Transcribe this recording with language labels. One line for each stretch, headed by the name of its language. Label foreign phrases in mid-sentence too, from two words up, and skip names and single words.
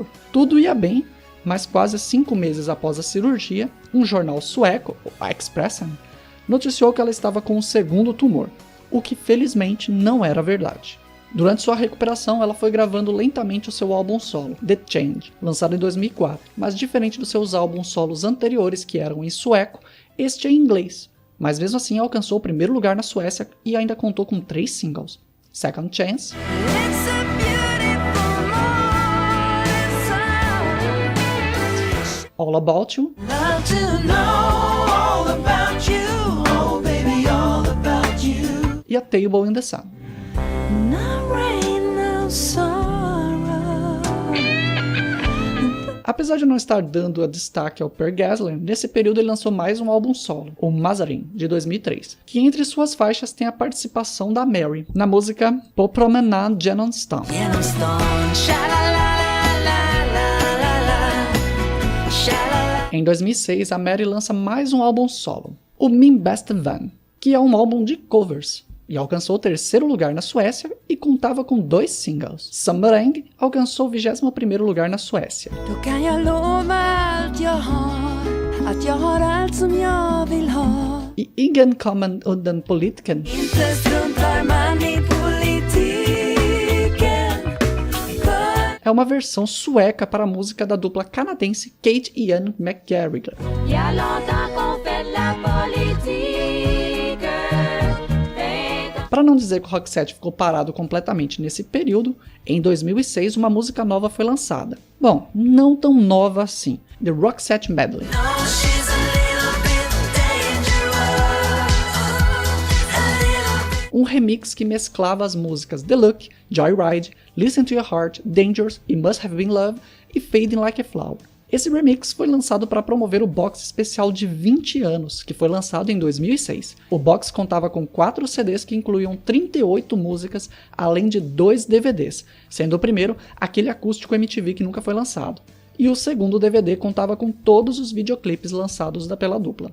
Portuguese: Tudo ia bem, mas quase 5 meses após a cirurgia, um jornal sueco, o Expressen, noticiou que ela estava com um segundo tumor, o que felizmente não era verdade. Durante sua recuperação, ela foi gravando lentamente o seu álbum solo, The Change, lançado em 2004, mas diferente dos seus álbuns solos anteriores, que eram em sueco, este é em inglês, mas mesmo assim alcançou o primeiro lugar na Suécia e ainda contou com 3 singles, Second Chance, All About You e A Table in the Sun. Apesar de não estar dando destaque ao Per Gessle, nesse período ele lançou mais um álbum solo, o Mazarin, de 2003, que entre suas faixas tem a participação da Mary, na música På promenad genom stan. Em 2006, a Mary lança mais um álbum solo, o Min Beste Vän, que é um álbum de covers, e alcançou o 3º lugar na Suécia e contava com 2 singles. Sommereng alcançou o 21º lugar na Suécia. E Igen kommen undan politiken é uma versão sueca para a música da dupla canadense Kate e Ian McGarrigle. Para não dizer que o Roxette ficou parado completamente nesse período, em 2006 uma música nova foi lançada. Bom, não tão nova assim, The Roxette Medley. Um remix que mesclava as músicas The Look, Joyride, Listen to Your Heart, Dangerous e Must Have Been Love e Fading Like a Flower. Esse remix foi lançado para promover o box especial de 20 anos, que foi lançado em 2006. O box contava com 4 CDs que incluíam 38 músicas, além de 2 DVDs, sendo o primeiro aquele acústico MTV que nunca foi lançado. E o segundo DVD contava com todos os videoclipes lançados pela dupla.